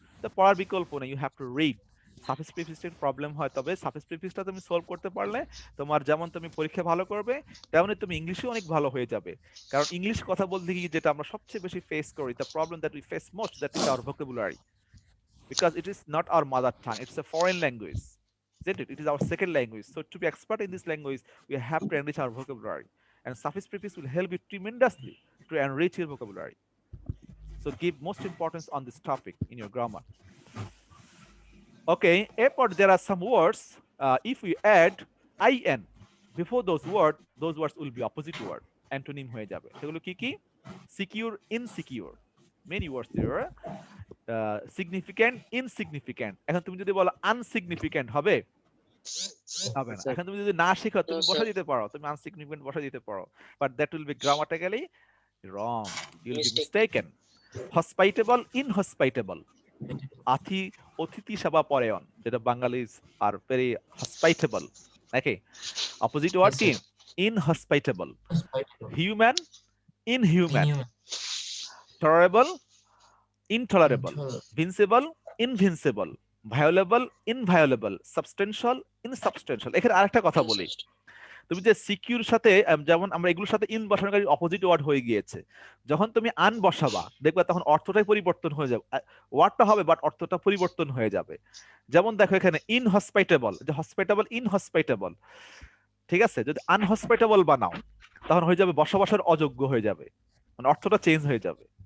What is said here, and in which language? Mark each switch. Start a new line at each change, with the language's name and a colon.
Bangla: তো পড়ার বিকল্প নেই,
English: You have to read.
Bangla: Suffix প্রিফিক্সের problem হয়, তবে সাফিক্স প্রিফিক্সটা তুমি সলভ করতে পারলে তোমার যেমন তুমি পরীক্ষা ভালো করবে, তেমনি তুমি ইংলিশে অনেক ভালো হয়ে যাবে। কারণ ইংলিশ কথা বলতে গিয়ে যেটা আমরা সবচেয়ে বেশি ফেস করি,
English: The problem that we face most, that is our vocabulary, because it is not our mother tongue, it's a foreign language, isn't it? It is our second language. So to be expert in this language, we have to enrich our vocabulary, and suffix prefix will help you tremendously to enrich your vocabulary. So give most importance on this topic in your grammar. Okay, but there are some words, if we add in before those words will be opposite word, antonym
Bangla: হয়ে যাবে। সেগুলো কি কি,
English: secure, insecure, many words there. Significant, insignificant.
Bangla: এখন তুমি যদি বলো আনসিগনিফিক্যান্ট হবে, হবে না। এখন তুমি যদি না শিখো, তুমি বসা দিতে পারো, তুমি আনসিগনিফিক্যান্ট বসা দিতে পারো, but
English: That will be grammatically wrong, you will be mistaken. Hospitable, inhospitable,
Bangla: অতিথি সেবা পরায়ণ,
English: যেটা Bengalis are very hospitable, নাকি? Opposite word কি, inhospitable. Human, inhuman. Tolerable, intolerable, vincible, invincible, violable, inviolable, substantial, insubstantial।
Bangla: এখানে আরেকটা কথা বলি, তুমি যে সিকিউর সাথে যেমন আমরা এগুলোর সাথে ইন বসানোর অপোজিট ওয়ার্ড হয়ে গিয়েছে, যখন তুমি আন বসাবা দেখবা তখন অর্থটাই পরিবর্তন হয়ে যাবে, ওয়ার্ডটা হবে বাট অর্থটা পরিবর্তন হয়ে যাবে। যেমন দেখো এখানে ইনহসপিটেবল, যে হসপিটেবল ইনহসপিটেবল, ঠিক আছে, যদি আনহসপিটেবল বানাও তখন হয়ে যাবে বসবাসের অযোগ্য হয়ে যাবে, মানে অর্থটা চেঞ্জ হয়ে যাবে।